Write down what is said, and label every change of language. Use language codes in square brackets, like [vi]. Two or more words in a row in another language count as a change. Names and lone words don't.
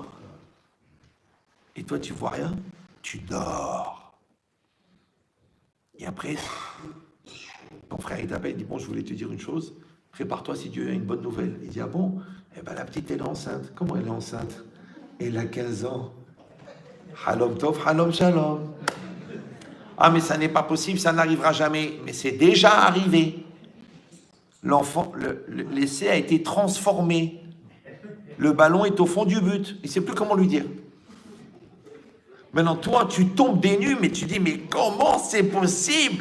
[fr] Et toi, tu vois rien, tu dors. Et après, ton frère, il t'appelle, il dit, bon, je voulais te dire une chose, prépare-toi si Dieu a une bonne nouvelle. Il dit, ah bon? Eh bien, la petite, elle est enceinte. Comment elle est enceinte? Elle a 15 ans. [he] חלום טוב, חלום שלום. [fr] Ah, mais ça n'est pas possible, ça n'arrivera jamais. Mais c'est déjà arrivé. L'enfant, l'essai a été transformé. Le ballon est au fond du but. Il ne sait plus comment lui dire. Maintenant, toi, tu tombes des nues, mais tu dis, mais comment c'est possible?